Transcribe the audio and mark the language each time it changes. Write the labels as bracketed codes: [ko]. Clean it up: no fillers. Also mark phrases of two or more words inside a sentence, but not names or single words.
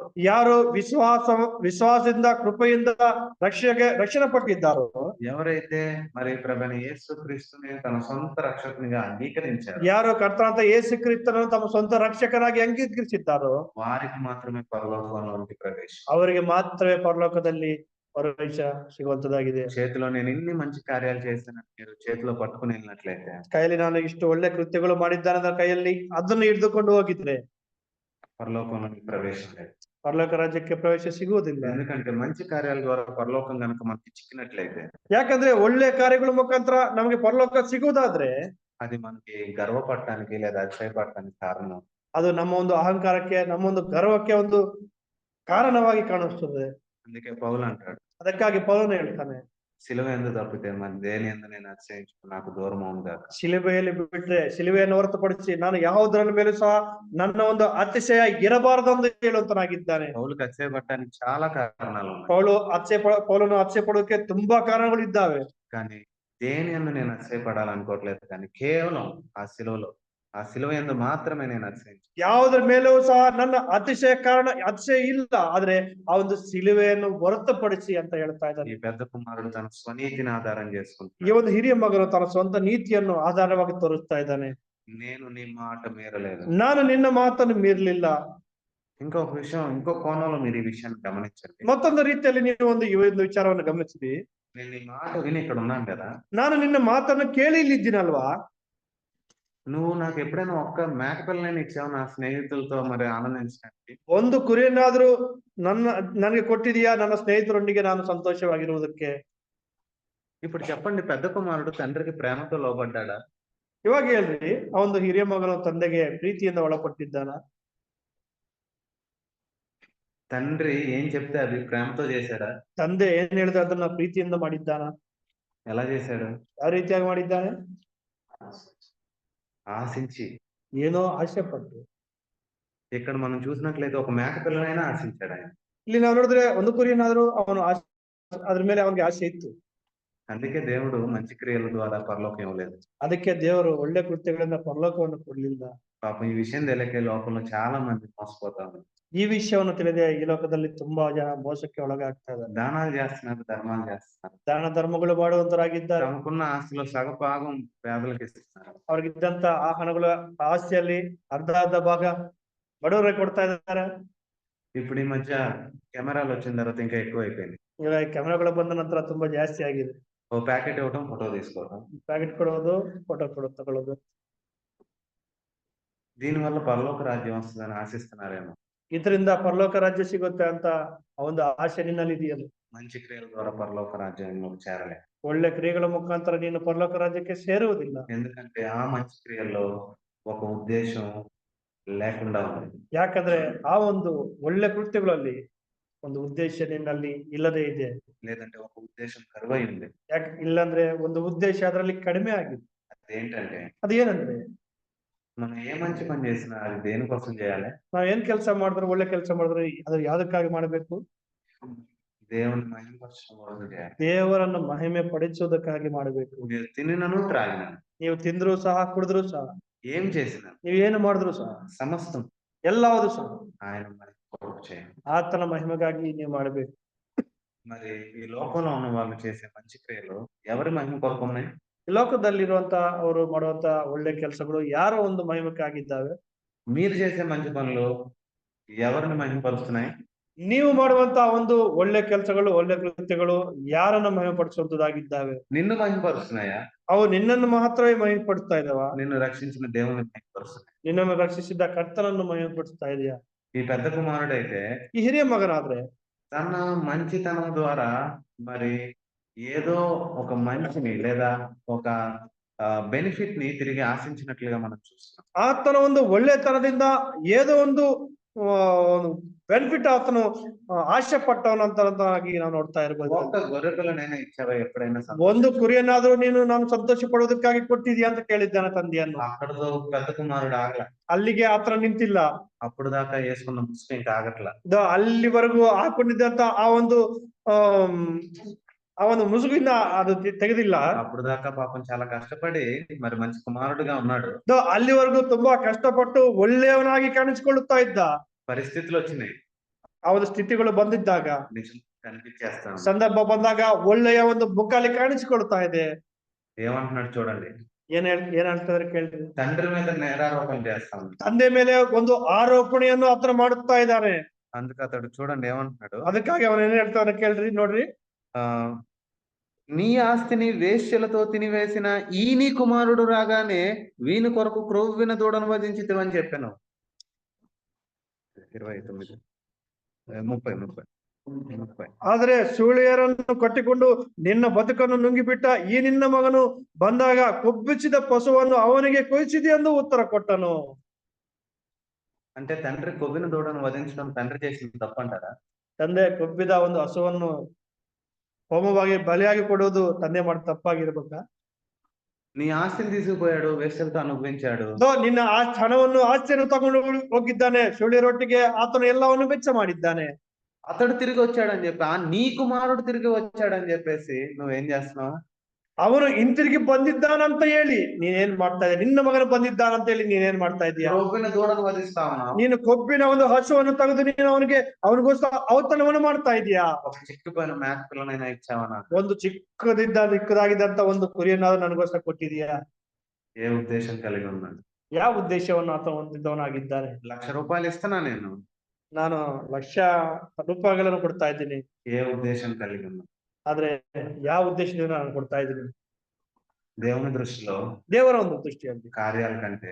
[kn] ಯಾರು ವಿಶ್ವಾಸದಿಂದ ಕೃಪೆಯಿಂದ ರಕ್ಷಣೆ ಪಟ್ಟಿದ್ದಾರೋ, [te] ఎవరైతే మరి ప్రభువైన యేసుక్రీస్తుని తన సొంత రక్షకునిగా అంగీకరించారు, [kn] ಯಾರು ಕರ್ತನಾದ ಯೇಸು ಕ್ರಿಸ್ತನನ್ನು ತಮ್ಮ ಸ್ವಂತ ರಕ್ಷಕನಾಗಿ ಅಂಗೀಕರಿಸಿದ್ದಾರೋ [te] వారికి మాత్రమే పరలోకంలోనికి ప్రవేశం. [kn] ಅವರಿಗೆ ಮಾತ್ರವೇ ಪರಲೋಕದಲ್ಲಿ ಪ್ರವೇಶ ಸಿಗುವಂತದಾಗಿದೆ. [te] చేతిలో నేను ఇన్ని మంచి కార్యాలు చేశాను మీరు చేతిలో పట్టుకుని వెళ్ళినట్లయితే, [kn] ಕೈಯಲ್ಲಿ ನಾನು ಇಷ್ಟು ಒಳ್ಳೆ ಕೃತ್ಯಗಳು ಮಾಡಿದ್ದಾನೆ ಕೈಯಲ್ಲಿ ಅದನ್ನು ಹಿಡಿದುಕೊಂಡು ಹೋಗಿದ್ರೆ [te] పరలోకంలోనికి ప్రవేశం లేదు. [kn] ಪರಲೋಕ ರಾಜ್ಯಕ್ಕೆ ಪ್ರವೇಶ ಸಿಗುವುದಿಲ್ಲ. [te] ఎందుకంటే మంచి కార్యాల ద్వారా పరలోకం గనుక మనకి చిక్కినట్లయితే, [kn] ಯಾಕಂದ್ರೆ ಒಳ್ಳೆ ಕಾರ್ಯಗಳ ಮುಖಾಂತರ ನಮಗೆ ಪರಲೋಕ ಸಿಗುವುದಾದ್ರೆ [te] అది మనకి గర్వపడటానికి లేదా అతిశయపడటానికి కారణం. [kn] ಅದು ನಮ್ಮ ಒಂದು ಅಹಂಕಾರಕ್ಕೆ, ನಮ್ಮ ಒಂದು ಗರ್ವಕ್ಕೆ ಒಂದು ಕಾರಣವಾಗಿ ಕಾಣಿಸ್ತದೆ. [te] అందుకే పౌలు అంటాడు, [kn] ಅದಕ್ಕಾಗಿ ಪೌಲನು ಹೇಳ್ತಾನೆ, [te] సిలువ ఎందు తప్పితే మరి దేని ఎందు నేను అతిశయించుకు నాకు దూరం అవునుగాక. [kn] ಶಿಲುಬೆಯಲ್ಲಿ ಬಿಟ್ರೆ, ಶಿಲುಬೆಯನ್ನು ಹೊರತುಪಡಿಸಿ ನಾನು ಯಾವುದರ ಮೇಲೂ ಸಹ ನನ್ನ ಒಂದು ಅತಿಶಯ ಇರಬಾರದೆಂದು ಹೇಳುವಂತನಾಗಿದ್ದಾನೆ. [te] పౌలుకి అతిశయపడటానికి చాలా కారణాలు ఉన్నాయి. [kn] ಪೌಲನು ಅತಿಶಯ ಪಡೋಕೆ ತುಂಬಾ ಕಾರಣಗಳಿದ್ದಾವೆ. [te] కానీ దేని యందు నేను అతిశయపడాలనుకోవట్లేదు, కానీ కేవలం ఆ సిలువలో, ఆ సిలువ యందు మాత్రమే నేను అతిశయించు. [kn] ಯಾವುದರ ಮೇಲೂ ಸಹ ನನ್ನ ಅತಿಶಯ ಇಲ್ಲ, ಆದ್ರೆ ಆ ಒಂದು ಸಿಲುವೆಯನ್ನು ಹೊರತುಪಡಿಸಿ ಅಂತ ಹೇಳ್ತಾ [te] ఈ [kn] ಇದ್ದಾನೆ. [te] పెద్ద కుమారుడు తన స్వనీతిని ఆధారం [kn] ಈ [te] చేసుకుంటున్నాడు. [kn] ಒಂದು ಹಿರಿಯ ಮಗನು ತನ್ನ ಸ್ವಂತ ನೀತಿಯನ್ನು ಆಧಾರವಾಗಿ ತೋರಿಸ್ತಾ ಇದ್ದಾನೆ. [te] నేను నీ మాట మీరలేదు. [kn] ನಾನು ನಿನ್ನ ಮಾತನ್ನು ಮೀರಲಿಲ್ಲ. [te] ఇంకొక విషయం, ఇంకో కోణంలో మీరు ఈ విషయాన్ని గమనించండి. [kn] ಮತ್ತೊಂದು ರೀತಿಯಲ್ಲಿ ನೀವು ಈ ಒಂದು ವಿಚಾರವನ್ನು ಗಮನಿಸಿದಿ. [te] నేను నీ మాట విని ఇక్కడ ఉన్నాను కదా, [kn] ನಾನು ನಿನ್ನ ಮಾತನ್ನು ಕೇಳಿ ಇಲ್ಲಿದ್ದೀನಲ್ವಾ? [te] నువ్వు నాకు ఎప్పుడైనా ఒక్క మేక పిల్లని ఇచ్చావు నా స్నేహితులతో మరి ఆనందించడానికి? [kn] ಒಂದು ಕುರಿಯನ್ನಾದ್ರೂ ನನಗೆ ಕೊಟ್ಟಿದೀಯಾ ನನ್ನ ಸ್ನೇಹಿತರೊಂದಿಗೆ ನಾನು ಸಂತೋಷವಾಗಿರುವುದಕ್ಕೆ? [te] ఇప్పుడు చెప్పండి, పెద్ద కుమారుడు తండ్రికి ప్రేమతో లోబడ్డాడా? [kn] ಇವಾಗ ಹೇಳ್ರಿ, ಆ ಒಂದು ಹಿರಿಯ ಮಗನು ತಂದೆಗೆ ಪ್ರೀತಿಯಿಂದ ಒಳಪಟ್ಟಿದ್ದಾನ? [te] తండ్రి ఏం చెప్తే అది ప్రేమతో చేశాడా? [kn] ತಂದೆ ಏನ್ ಹೇಳಿದ್ರೆ ಅದನ್ನ ಪ್ರೀತಿಯಿಂದ ಮಾಡಿದ್ದಾನ? [te] ఎలా చేశాడు? [kn] ಯಾವ ರೀತಿಯಾಗಿ ಮಾಡಿದ್ದಾನೆ? [te] ఆశించి. [kn] ಏನೋ ಆಸೆ ಪಟ್ಟು. [te] ఇక్కడ మనం చూసినట్లయితే ఒక మేక పిల్లనైనా ఆశించాడు ఆయన. [kn] ಇಲ್ಲಿ ನಾವು ನೋಡಿದ್ರೆ ಒಂದು ಕುರಿಯನ್ನಾದ್ರೂ ಅವನು ಅದ್ರ ಮೇಲೆ ಅವನಿಗೆ ಆಸೆ ಇತ್ತು. [te] అందుకే దేవుడు మంచి క్రియల ద్వారా పరలోకం ఇవ్వలేదు. [kn] ಅದಕ್ಕೆ ದೇವರು ಒಳ್ಳೆ ಕೃತ್ಯಗಳಿಂದ ಪರಲೋಕವನ್ನು ಕೊಡ್ಲಿಲ್ಲ. [te] పాపం ఈ విషయం తెలియక లోకంలో చాలా మంది మోసపోతా ఉన్నారు. [kn] ಈ ವಿಷಯವನ್ನು ತಿಳಿದೇ ಈ ಲೋಕದಲ್ಲಿ ತುಂಬಾ ಜನ ಮೋಸಕ್ಕೆ ಒಳಗಾಗ್ತಾ ಇದ್ದಾರೆ. [te] దానాలు చేస్తున్నారు, ధర్మాలు చేస్తున్నారు, [kn] ದಾನ ಧರ್ಮಗಳು ಮಾಡುವಂತರಾಗಿದ್ದಾರೆ. [te] తమకున్న ఆస్తిలో సగభాగం పేదలకు ఇస్తున్నారు. [kn] ಅವ್ರಿಗಿದ್ದಂತ ಆ ಹಣಗಳ ಆಸ್ತಿಯಲ್ಲಿ ಅರ್ಧ ಭಾಗ ಬಡವರಿಗೆ ಕೊಡ್ತಾ ಇದ್ದಾರೆ. [te] ఇప్పుడు ఈ మధ్య కెమెరాలు వచ్చిన తర్వాత ఇంకా ఎక్కువ అయిపోయింది. [kn] ಇವಾಗ ಕ್ಯಾಮೆರಾಗಳು ಬಂದ ನಂತರ ತುಂಬಾ ಜಾಸ್ತಿ ಆಗಿದೆ. [te] ఓ ప్యాకెట్ ఇవ్వటం, ఫోటో తీసుకోవడం. [kn] ಪ್ಯಾಕೆಟ್ ಕೊಡೋದು, ಫೋಟೋ ತಗೊಳ್ಳೋದು. [te] దీనివల్ల పరలోక రాజ్యం వస్తుందని ఆశిస్తున్నారేమో. [kn] ಇದರಿಂದ ಪರಲೋಕ ರಾಜ್ಯ ಸಿಗುತ್ತೆ ಅಂತ ಒಂದು ಆಸೆ ನಿನ್ನಲ್ಲಿ ಇದೆಯಲ್ಲ. [te] మంచి క్రియల ద్వారా పరలోక రాజ్యంలోకి చేరలే. [kn] ಒಳ್ಳೆ ಕ್ರಿಯೆಗಳ ಮುಖಾಂತರ ನೀನು ಪರಲೋಕ ರಾಜ್ಯಕ್ಕೆ ಸೇರುವುದಿಲ್ಲ. [te] ఎందుకంటే ఆ మంచి క్రియల్లో ఒక ఉద్దేశం లేకుండా ఉంది. [kn] ಯಾಕಂದ್ರೆ ಆ ಒಂದು ಒಳ್ಳೆ ಕೃತ್ಯಗಳಲ್ಲಿ ಒಂದು ಉದ್ದೇಶ ನಿನ್ನಲ್ಲಿ ಇಲ್ಲದೆ ಇದೆ. [te] లేదంటే ఒక ఉద్దేశం కరువై ఉంది. [kn] ಯಾಕೆ ಇಲ್ಲಾಂದ್ರೆ ಒಂದು ಉದ್ದೇಶ ಅದರಲ್ಲಿ ಕಡಿಮೆ ಆಗಿದೆ. [te] అదేంటంటే, [kn] ಅದೇನಂದ್ರೆ [te] మనం ఏ మంచి పని చేసినా అది దేనికోసం చేయాలి? [kn] ನಾವ್ ಏನ್ ಕೆಲಸ ಮಾಡಿದ್ರು, ಒಳ್ಳೆ ಕೆಲಸ ಮಾಡಿದ್ರೆ ಅದು ಯಾವ್ದಕ್ಕಾಗಿ ಮಾಡಬೇಕು? [te] దేవుని మహిమపరచడం కోసం చేయాలి. [kn] ದೇವರನ್ನು ಮಹಿಮೆ ಪಡಿಸುವುದಕ್ಕಾಗಿ ಮಾಡಬೇಕು. [te] మీరు తినినను త్రాగినను, [kn] ನೀವು ತಿಂದ್ರು ಸಹ ಕುಡಿದ್ರು ಸಹ, [te] ఏం చేసినా [kn] ನೀವು ಏನು ಮಾಡಿದ್ರು ಸಹ, [te] సమస్తం [kn] ಎಲ್ಲವೂ ಸಹ [te] ఆయన మహిమ కొరకు చేయాలి. [kn] ಆತನ ಮಹಿಮೆಗಾಗಿ ನೀವು ಮಾಡಬೇಕು. [te] మరి ఈ లోకంలో ఉన్న వాళ్ళు చేసే మంచి క్రియలు ఎవరి మహిమ కొరకు ఉన్నాయి? [kn] ಈ ಲೋಕದಲ್ಲಿರುವಂತ ಅವರು ಮಾಡುವಂತ ಒಳ್ಳೆ ಕೆಲಸಗಳು ಯಾರೋ ಒಂದು ಮಹಿಮಕ್ಕಾಗಿದ್ದಾವೆ. [te] మీరు చేసే మంచి పనులు ఎవరిని మహిమపరుస్తున్నాయి? [kn] ನೀವು ಮಾಡುವಂತ ಒಂದು ಒಳ್ಳೆ ಕೆಲಸಗಳು, ಒಳ್ಳೆ ಕೃತ್ಯಗಳು ಯಾರನ್ನ ಮಹಿಮೆಪಡಿಸುವಂತದ್ದಾಗಿದ್ದಾವೆ? [te] నిన్ను మహిమపరుస్తున్నాయా? [kn] ಅವು ನಿನ್ನನ್ನು ಮಾತ್ರವೇ ಮಹಿಮೆಪಡಿಸ್ತಾ ಇದಾವ? [te] నిన్ను రక్షించిన దేవుని మహిమపరుస్తున్నాయి. [kn] ನಿನ್ನನ್ನು ರಕ್ಷಿಸಿದ ಕರ್ತನನ್ನು ಮಹಿಮೆಪಡಿಸ್ತಾ ಇದೆಯಾ? [te] ఈ పెద్ద కుమారుడైతే [kn] ಈ ಹಿರಿಯ ಮಗನಾದ್ರೆ [te] తన మంచితనం ద్వారా మరి ఏదో ఒక మంచిని లేదా ఒక బెనిఫిట్ ని తిరిగి ఆశించినట్లుగా మనం చూస్తున్నాం. [kn] ಆತನ ಒಂದು ಒಳ್ಳೆತನದಿಂದ ಏನೋ ಒಂದು ಬೆನಿಫಿಟ್ ಆತನು ಆಶೆ ಪಟ್ಟವನಂತರಾಗಿ ನಾವು ನೋಡ್ತಾ ಇರ್ಬೋದು. [te] ఒక్క గొర్రెపిల్లనైనా ఇచ్చావా ఎప్పుడైనా? [kn] ಒಂದು ಕುರಿಯನ್ನಾದ್ರೂ ನೀನು ನಾನು ಸಂತೋಷ ಪಡೋದಕ್ಕಾಗಿ ಕೊಟ್ಟಿದ್ಯಾ ಅಂತ ಕೇಳಿದ್ದಾನೆ ತಂದೆಯನ್ನು. [te] అక్కడతో పెద్ద కుమారుడు ఆగల. [kn] ಅಲ್ಲಿಗೆ ಆತನ ನಿಂತಿಲ್ಲ. [te] అప్పుడు దాకా వేసుకున్న ముసుగు ఇంకా ఆగట్ల. [kn] ಅಲ್ಲಿವರೆಗೂ ಹಾಕೊಂಡಿದ್ದಂತ ಆ ಒಂದು ಮುಸುಗಿನ ಅದು ತೆಗೆದಿಲ್ಲ. [te] అప్పుడు దాకా పాపం చాలా కష్టపడి మరి మంచి కుమారుడుగా ఉన్నాడు. [kn] ಅಲ್ಲಿವರೆಗೂ ತುಂಬಾ ಕಷ್ಟಪಟ್ಟು ಒಳ್ಳೆಯವನಾಗಿ ಕಾಣಿಸಿಕೊಳ್ಳುತ್ತಾ ಇದ್ದ. [te] పరిస్థితులు వచ్చినాయి, [kn] ಆ ಒಂದು ಸ್ಥಿತಿಗಳು ಬಂದಿದ್ದಾಗ, [te] నిజం కనిపించేస్తాను. [kn] ಸಂದರ್ಭ ಬಂದಾಗ ಒಳ್ಳೆಯ ಒಂದು ಮುಖಾಲಿ ಕಾಣಿಸಿಕೊಳ್ತಾ ಇದೆ. [te] ఏమంటున్నాడు చూడండి, [kn] ಏನ್ ಹೇಳ್ತಾರೆ ಕೇಳ್ರಿ. [te] తండ్రి మీద నేరారోపణ చేస్తాను. [kn] ತಂದೆ ಮೇಲೆ ಒಂದು ಆರೋಪಣೆಯನ್ನು ಆತನ ಮಾಡುತ್ತಾ ಇದ್ದಾನೆ. [te] అందుకు అతడు చూడండి ఏమంటున్నాడు, [kn] ಅದಕ್ಕಾಗಿ ಅವನು ಏನ್ ಹೇಳ್ತಾನೆ ಕೇಳ್ರಿ, ನೋಡ್ರಿ. [te] నీ ఆస్తిని వేశ్యలతో తినివేసిన ఈ నీ కుమారుడు రాగానే వీని కొరకు క్రొవ్విన దూడను వధించితివని చెప్పాను. 29, 30. [kn] ಆದ್ರೆ ಸೂಳೆಯರನ್ನು ಕಟ್ಟಿಕೊಂಡು ನಿನ್ನ ಬದುಕನ್ನು ನುಂಗಿಬಿಟ್ಟ ಈ ನಿನ್ನ ಮಗನು ಬಂದಾಗ ಕೊಬ್ಬಿಸಿದ ಪಶುವನ್ನು ಅವನಿಗೆ ಕೊಯ್ಸಿದೆ ಎಂದು ಉತ್ತರ ಕೊಟ್ಟನು. [te] అంటే తండ్రి కొవ్విన దూడను వధించడం తండ్రి చేసిన తప్పంటారా? [kn] ತಂದೆ ಕೊಬ್ಬಿದ ಒಂದು ಹಸುವನ್ನು హోమವಾಗಿ బలియాಗಿ కొಡುವುದು ತಂದೆ ಮಾಡಿ తప్పాಗಿರ್ಬೇಕಾ? [te] నీ ఆస్తిని తీసుకుపోయాడు, వేశ్యలతో అనుభవించాడు. [kn] ನಿನ್ನ ಆ ಹಣವನ್ನು ಆಸ್ತಿಯನ್ನು ತಗೊಂಡು ಹೋಗಿದ್ದಾನೆ, ಸುಳ್ಳಿರೊಟ್ಟಿಗೆ ಆತನು ಎಲ್ಲವನ್ನು ವೆಚ್ಚ ಮಾಡಿದ್ದಾನೆ. [te] అతడు తిరిగి వచ్చాడని చెప్పి, నీ కుమారుడు తిరిగి వచ్చాడని చెప్పేసి నువ్వేం చేస్తున్నావు? [kn] ಅವನು ಹಿಂತಿರುಗಿ ಬಂದಿದ್ದಾನಂತ ಹೇಳಿ ನೀನೇನ್ ಮಾಡ್ತಾ ಇದ್ದೀಯ? ನಿನ್ನ ಮಗನು ಬಂದಿದ್ದಾನಂತ ಹೇಳಿ ನೀನೇನ್ ಮಾಡ್ತಾ ಇದೀಯ? [te] కొవ్విన దూడను వధిస్తా ఉన్నావు. [kn] ನೀನು ಕೊಬ್ಬಿನ ಒಂದು ಹಸುವನ್ನು ತೆಗೆದು ನೀನು ಅವನಿಗೋಸ್ಕರ ಔತಣವನ್ನು ಮಾಡ್ತಾ ಇದೀಯಾ? [te] ఒక చిక్కిపోయిన మేక పిల్లనైనా ఇచ్చావా నాకు? [kn] ಒಂದು ಚಿಕ್ಕದಾಗಿದ್ದಂತ ಒಂದು ಕುರಿಯನ್ನಾದ್ರೂ ನನಗೋಸ್ಕರ ಕೊಟ್ಟಿದೀಯಾ? [te] ఏ ఉద్దేశం కలిగి ఉన్నాడు? [kn] ಯಾವ ಉದ್ದೇಶವನ್ನು ಆತ ಹೊಂದಿದ್ದವನಾಗಿದ್ದಾನೆ? [te] ₹1,00,000 ఇస్తున్నా నేను. [kn] ನಾನು ₹1,00,000 ಕೊಡ್ತಾ ಇದ್ದೀನಿ. [te] ఏ ఉద్దేశం కలిగి ఉన్నా? [kn] ಆದ್ರೆ ಯಾವ ಉದ್ದೇಶದಿಂದ ನಾನು ಕೊಡ್ತಾ ಇದ್ದೀನಿ? [te] దేవుని దృష్టిలో [kn] ದೇವರ ಒಂದು ದೃಷ್ಟಿಯಲ್ಲಿ [te] కార్యాల కంటే